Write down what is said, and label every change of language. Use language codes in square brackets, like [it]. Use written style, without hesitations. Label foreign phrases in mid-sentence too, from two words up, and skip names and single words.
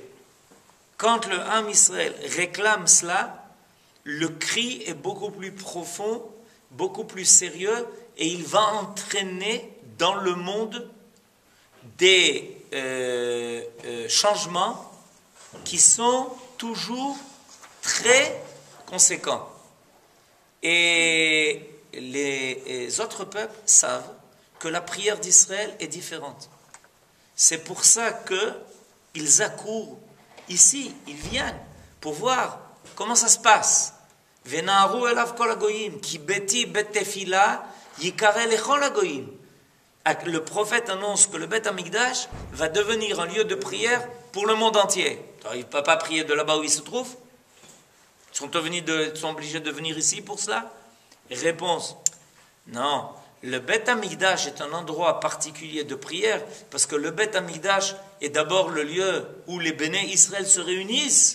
[fr] Quand le [he] עם ישראל [fr] réclame cela, le cri est beaucoup plus profond, beaucoup plus sérieux, et il va entraîner dans le monde des changements qui sont toujours très conséquents. Et les autres peuples savent que la prière d'Israël est différente. C'est pour ça qu'ils accourent ici, ils viennent pour voir comment ça se passe. [he] ונהרו אליו כל הגויים, כי ביתי בית תפילה יקרא לכל הגויים. [fr] Le prophète annonce que le Beth Amikdash va devenir un lieu de prière pour le monde entier. Il ne peut pas prier de là-bas où il se trouve. Ils sont obligés de venir ici pour cela? Réponse, non. Le Beth Amikdash est un endroit particulier de prière parce que le Beth Amikdash est d'abord le lieu où les [he] בני ישראל [fr] se réunissent.